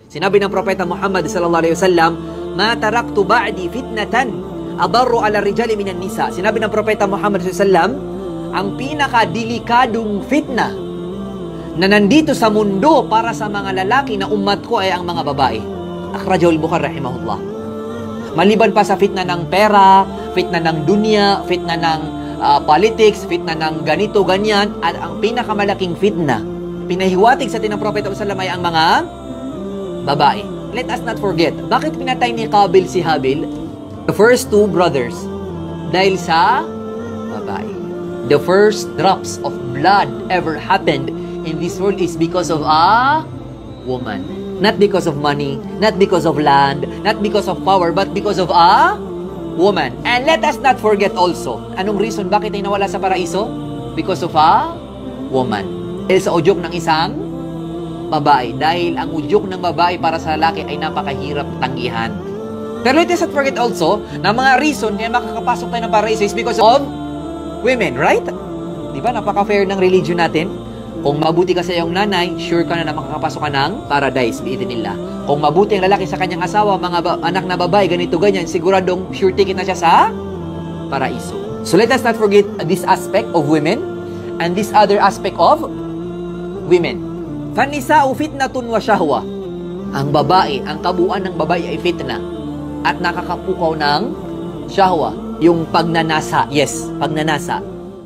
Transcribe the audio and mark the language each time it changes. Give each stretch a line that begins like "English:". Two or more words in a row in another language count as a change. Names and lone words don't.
Filipino: Sinabi ng Propeta Muhammad
Arabic: صلى الله عليه وسلم, "ما تركت بعدي فتنة أضر على الرجال من النساء."
Filipino: Sinabi ng Propeta Muhammad
Arabic: صلى الله عليه وسلم,
Filipino: ang pinakadelikadong fitna na nandito sa mundo para sa mga lalaki na umat ko ay ang mga babae.
Arabic: أخرجه البخاري رحمه الله.
Filipino: Maliban pa sa fitna ng pera, fitna ng dunya, fitna ng politics, fitna ng ganito, ganyan, at ang pinakamalaking fitna, pinahiwatig sa atin ng Propeta
Arabic: صلى الله عليه وسلم
Filipino: ay ang mga babae.
English: Let us not forget,
Filipino: bakit pinatay ni Qabil si Habil?
English: The first two brothers,
Filipino: dahil sa babae.
English: The first drops of blood ever happened in this world is because of a woman. Not because of money, not because of land, not because of power, but because of a woman. And let us not forget also,
Filipino: anong reason bakit ay nawala sa paraiso?
English: Because of a woman.
Filipino: Dahil sa udyok ng isang babae. Dahil ang udyok ng babae para sa lalaki ay napakahirap tanggihan.
English: Pero let us not forget also,
Filipino: na mga reason kaya makakapasok tayo ng paraiso
English: is because of women, right?
Filipino: Di ba? Napaka-fair ng religion natin. Kung mabuti ka sa iyong nanay, sure ka na makakapasok ka ng paradise, biidhnillah. Kung mabuti ang lalaki sa kanyang asawa, mga anak na babae, ganito, ganyan, siguradong
English: sure ticket
Filipino: na siya sa paraiso.
English: So let us not forget this aspect of women and this other aspect of women.
Arabic: فالنساء فتنة وشهوة.
Filipino: Ang babae, ang kabuuan ng babae ay fitna at nakakapukaw ng syahwa. Yung pagnanasa, yes, pagnanasa.